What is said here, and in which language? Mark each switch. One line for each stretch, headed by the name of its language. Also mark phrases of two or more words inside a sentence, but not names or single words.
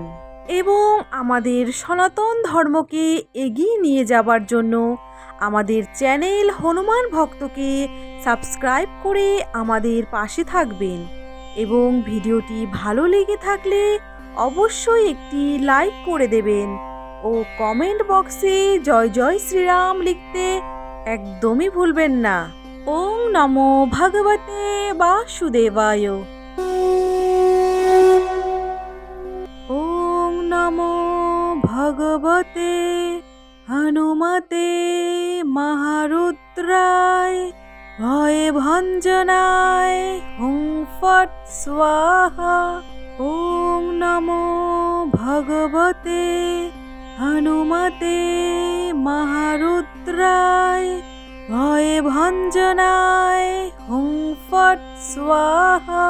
Bangla: এবং আমাদের সনাতন ধর্মকে এগিয়ে নিয়ে যাবার জন্য আমাদের চ্যানেল হনুমান ভক্তকে সাবস্ক্রাইব করে আমাদের পাশে থাকবেন। এবং ভিডিওটি ভালো লেগে থাকলে অবশ্যই একটি লাইক করে দেবেন ও কমেন্ট বক্সে জয় জয় শ্রীরাম লিখতে একদমই ভুলবেন না।
Sanskrit: ওং নমো ভগবতে বাসুদেবায়। ওং নমো ভগবতে হনুমতে মহারুদ্রায় ভয়ে ভঞ্জনায় হুং ফট স্বাহা। ওং নমো ভগবতে হনুমতে মহারুদ্রায় ভয়ে ভঞ্জনায় হুং ফট স্বাহা।